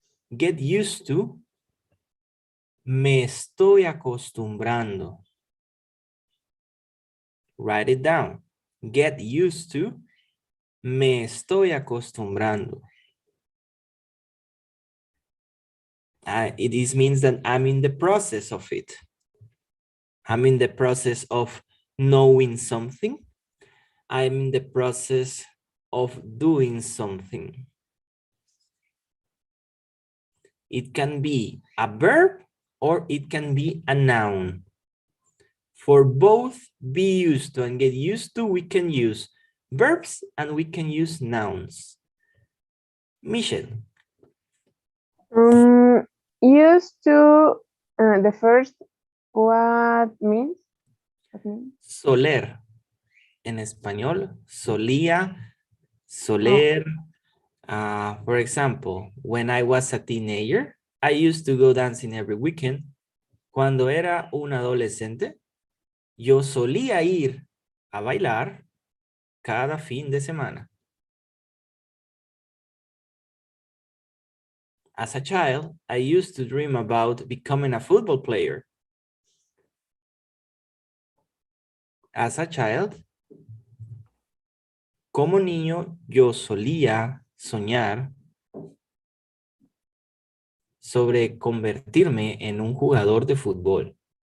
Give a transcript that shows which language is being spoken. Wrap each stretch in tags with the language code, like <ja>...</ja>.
<en>Get used to,</en> <es>me estoy acostumbrando.</es> <en>Write it down. Get used to,</en> <es>me estoy acostumbrando.</es> <en>It means that I'm in the process of it. I'm in the process of knowing something. I'm in the process of doing something. It can be a verb or it can be a noun. For both be used to and get used to, we can use verbs and we can use nouns. Michelle. Used to the first, what means? What means?</en> <es>Soler. En español, solía, Oh, soler.</es> <en>For example, when I was a teenager, I used to go dancing every weekend.</en> <es>Cuando era un adolescente, yo solía ir a bailar cada fin de semana.</es> <en>As a child, I used to dream about becoming a football player. As a child,</en> <es>como niño, yo solía soñar sobre convertirme en un jugador de fútbol.</es>